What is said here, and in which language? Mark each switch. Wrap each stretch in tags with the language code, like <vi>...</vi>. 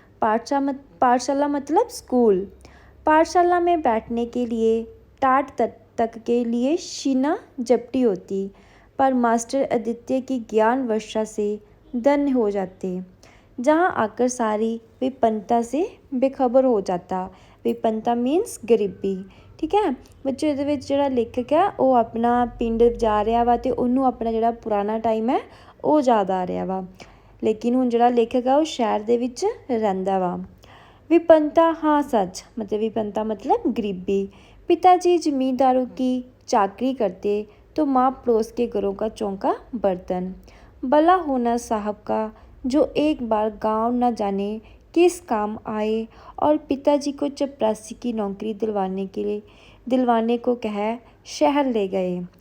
<hi>पाठशाला मतलब स्कूल। पाठशाला में बैठने के लिए टाट तक के लिए शीना जपटी होती, पर मास्टर आदित्य की ज्ञान वर्षा से धन्य हो जाते। जहाँ आकर सारी विपन्नता से बेखबर हो जाता। विपन्नता मीन्स गरीबी, ठीक है।</hi> <pa>बच्चों ਇਹਦੇ ਵਿੱਚ ਜਿਹੜਾ ਲੇਖਕ ਹੈ ਉਹ ਆਪਣਾ ਪਿੰਡ ਜਾ ਰਿਹਾ ਵਾ ਅਤੇ ਉਹਨੂੰ ਆਪਣਾ ਜਿਹੜਾ ਪੁਰਾਣਾ ਟਾਈਮ ਹੈ ਉਹ ਯਾਦ ਆ ਰਿਹਾ ਵਾ, ਲੇਕਿਨ ਹੁਣ ਜਿਹੜਾ ਲੇਖਕ ਆ ਉਹ ਸ਼ਹਿਰ ਦੇ ਵਿੱਚ ਰਹਿੰਦਾ ਵਾ।</pa> <hi>विपन्नता, हाँ सच, मतलब विपन्नता मतलब गरीबी। पिताजी जमींदारों की चाकरी करते तो माँ पड़ोस के घरों का चौका बर्तन। भला होना साहब का जो एक बार गांव न जाने किस काम आए और पिताजी को चपरासी की नौकरी दिलवाने को कह शहर ले गए।</hi>